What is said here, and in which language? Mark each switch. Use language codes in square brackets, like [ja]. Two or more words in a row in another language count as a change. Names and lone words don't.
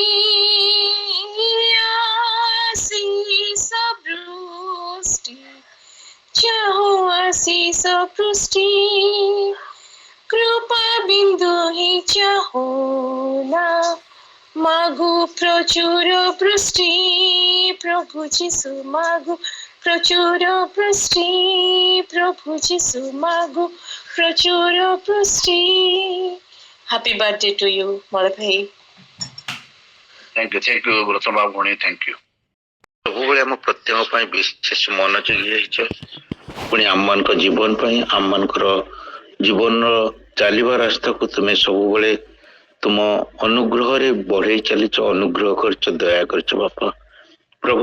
[bn] আশিষ বৃষ্টি চাহো, আশিষ বৃষ্টি, কৃপা বিন্দু চাহো না, মাগো প্রচুর বৃষ্টি, প্রভু যিশু মাগো প্রচুর বৃষ্টি, প্রভু যিশু মাগো প্রচুর বৃষ্টি। [en] happy birthday to you [bn] বড় ভাই। [en] thank you [or] ବ୍ରତ ଭଉଣୀ, [en] thank you. [or] ସବୁବେଳେ ଆମ ପ୍ରତ୍ୟେକ ପାଇଁ ବିଶେଷ ମନୋଯୋଗୀ ହେଇଛ, ପୁଣି ଆମମାନଙ୍କ ଜୀବନ ପାଇଁ, ଆମମାନଙ୍କର ଜୀବନର ଚାଲିବା ରାସ୍ତାକୁ ତୁମେ ସବୁବେଳେ ତୁମ ଅନୁଗ୍ରହରେ ବଢେଇ ଚାଲିଛ, ଅନୁଗ୍ରହ କରିଛ, ଦୟା କରିଛ ବାପା ପ୍ରଭୁ।